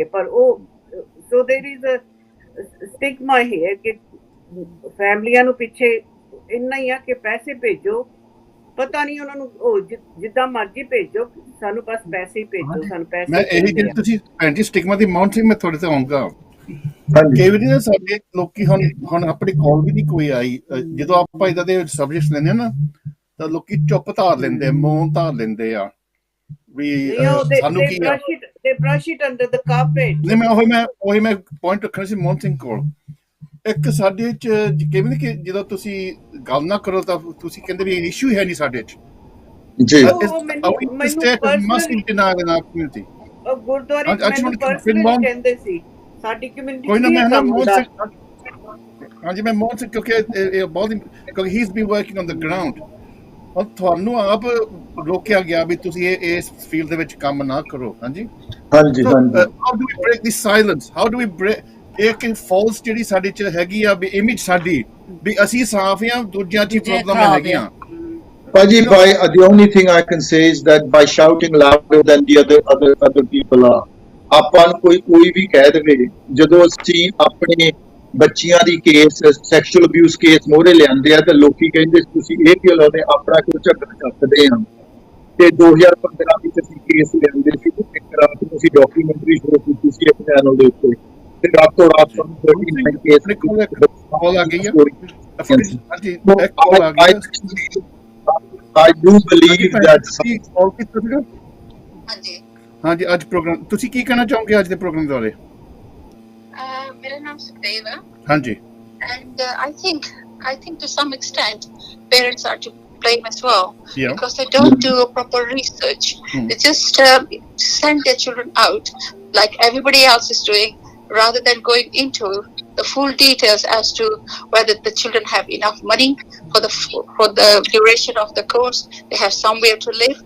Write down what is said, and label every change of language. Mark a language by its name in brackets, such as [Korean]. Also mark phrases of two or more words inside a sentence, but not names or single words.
[Punjabi] ਪਰ ਉਹ [English] so there is a stigma [Punjabi] ਹੈ ਕਿ ਫੈਮਲੀਆਂ ਨੂੰ ਪਿੱਛੇ ਇੰਨਾ ਹੀ ਆ ਕਿ ਪੈਸੇ ਭੇਜੋ, ਪਤਾ ਨਹੀਂ ਉਹਨਾਂ ਨੂੰ, ਉਹ ਜਿੱਦਾਂ ਮਰਜ਼ੀ ਭੇਜੋ, ਸਾਨੂੰ ਬਸ ਪੈਸੇ ਹੀ ਭੇਜੋ, ਸਾਨੂੰ ਪੈਸੇ। ਮੈਂ ਇਹੀ ਜਿਹੜੀ ਤੁਸੀਂ [English] anti stigma [Punjabi] ਦੀ ਮਾਊਂਟ ਸੀ, ਮੈਂ ਤੁਹਾਡੇ ਤੇ ਆਉਂਗਾ। ਕਈ ਵਾਰੀ ਨਾ ਸਾਡੇ ਲੋਕੀ ਹੁਣ ਆਪਣੀ ਕੋਲ ਵੀ ਨਹੀਂ ਕੋਈ ਆਈ, ਜਦੋਂ ਆਪਾਂ ਇਦਾਂ ਦੇ ਸਬਜੈਕਟਸ ਲੈਂਦੇ ਆ ਨਾ ਤਾਂ ਲੋਕੀ ਚੁੱਪ ਧਾਰ ਲੈਂਦੇ ਆ, ਮੌਨ ਧਾਰ ਲੈਂਦੇ ਆ ਵੀ ਸਾਨੂੰ ਕੀ ਆ। [English] they brush it under the carpet। [Punjabi] ਨਹੀਂ, ਮੈਂ ਪੁਆਇੰਟ ਰੱਖਣਾ ਸੀ ਮੋਹਨ ਸਿੰਘ ਕੋਲ। ਇੱਕ ਸਾਡੇ ਚ ਕਿਵੇਂ ਕਿ ਜਦੋਂ ਤੁਸੀਂ ਗੱਲ ਨਾ ਕਰੋ ਤਾਂ ਤੁਸੀਂ ਕਹਿੰਦੇ ਵੀ ਇਸ਼ੂ ਹੈ ਨਹੀਂ ਸਾਡੇ ਚ ਜੀ। ਗੁਰਦੁਆਰੇ ਕਹਿੰਦੇ ਸੀ ਸਾਡੀ ਕਮਿਊਨਿਟੀ ਕੋਈ ਨਾ, ਮੈਂ ਹਾਂਜੀ ਮੈਂ ਮੋਹਨ ਸਿੰਘ ਕਿਉਂਕਿ ਬਹੁਤ ਕਿਉਂਕਿ [English] he is been working on the ground. [Punjabi] ਔਰ ਤੁਹਾਨੂੰ ਆਪ ਰੋਕਿਆ ਗਿਆ ਵੀ ਤੁਸੀਂ ਇਸ ਫੀਲਡ ਦੇ ਵਿੱਚ ਕੰਮ ਨਾ ਕਰੋ। ਹਾਂਜੀ ਹਾਂਜੀ। [English] how do we break this silence, how do we break [Punjabi] ਇੱਕ ਫਾਲਸ ਜਿਹੜੀ ਸਾਡੇ ਚ ਹੈਗੀ ਆ ਵੀ ਇਮੇਜ ਸਾਡੀ ਵੀ ਅਸੀਂ ਸਾਫ਼ ਆ, ਦੂਜਿਆਂ ਚ ਪ੍ਰੋਬਲਮ ਹੈਗੀਆਂ। Paji, [English] the only thing I can say is that by shouting louder than the other people are, [Punjabi] ਆਪਾਂ ਨੂੰ ਕੋਈ ਵੀ ਕਹਿ ਦੇਵੇ, ਜਦੋਂ ਅਸੀਂ ਆਪਣੇ ਬੱਚਿਆਂ ਦੀ ਕੇਸ [English] sexual abuse case [Punjabi] ਮੋਹਰੇ ਲਿਆਂਦੇ ਆ ਤਾਂ ਲੋਕੀ ਕਹਿੰਦੇ ਤੁਸੀਂ ਇਹ ਕਿਉਂ ਲਾਉਂਦੇ, ਆਪਣਾ ਕਿਉਂ ਝਗੜਾ ਚੱਕਦੇ ਆ। ਤੇ 2015 ਵਿੱਚ ਅਸੀਂ ਕੇਸ ਲਿਆਂਦੇ ਸੀ, ਇੱਕ ਰਾਤ ਨੂੰ ਅਸੀਂ ਡਾਕੂਮੈਂਟਰੀ ਸ਼ੁਰੂ ਕੀਤੀ ਸੀ ਆਪਣੇ ਚੈਨਲ ਦੇ ਉੱਤੇ, ਤੇ ਰਾਤੋਂ ਰਾਤ ਸਾਨੂੰ 39 ਕੇਸ ਕਾਲ ਆ ਗਈ ਆ। ਹਾਂਜੀ, ਕਾਲ ਆ ਗਈ। [English] I do believe that [Punjabi] ਹਾਂਜੀ ਅੱਜ ਪ੍ਰੋਗਰਾਮ ਤੁਸੀਂ ਕੀ ਕਹਿਣਾ ਚਾਹੋਗੇ ਅੱਜ ਦੇ ਪ੍ਰੋਗਰਾਮ ਦੇ ਬਾਰੇ? ਮੇਰਾ ਨਾਮ ਸੁਖਦੇਵ ਹੈ। ਹਾਂਜੀ। [English] And I think to some extent parents are to blame as well, because they don't do a proper research. They just send their children out like everybody else is doing, rather than going into the full details as to whether the children have enough money for the duration of the course, they have somewhere to live.